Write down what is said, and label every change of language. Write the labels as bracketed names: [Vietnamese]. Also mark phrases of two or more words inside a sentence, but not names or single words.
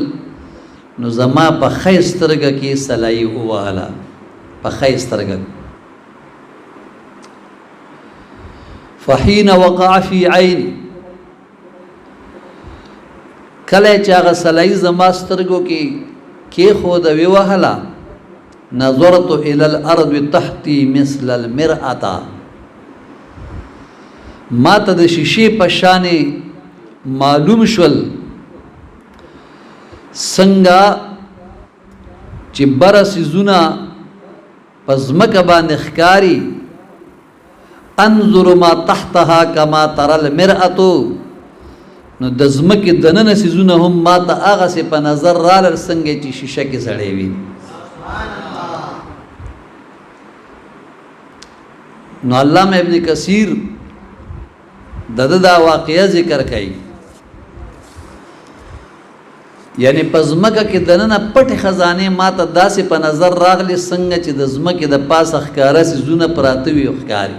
[Pashto] نو زما په ښی سترګه کې سلایي ووهله، په ښی سترګه. [Arabic] فحین وقع فی عین، [Pashto] کله چې هغه سلایي زما سترګو کې کېښود ویې وهله، [Arabic] نظرت الی الارض تحتی مثل المرأة، [Pashto] ما ته د شیشې په شانې معلوم شول څنګه چې بره څیزونه په ځمکه باندې ښکاري. [Arabic] انظر ما تحتها کما ترى المرأة، [Pashto] نو د ځمکې دننه څیزونه هم ما ته هغسې په نظر رالل څنګه چې شیشه کې سړی وي. نو علامه ابن کثیر د ده دا واقعه ذکر کوي، یعنی په ځمکه کې دننه پټې خزانې ما ته داسې په نظر راغلې څنګه چې د ځمکې د پاسه ښکاره څیزونه پراته وي او ښکاري.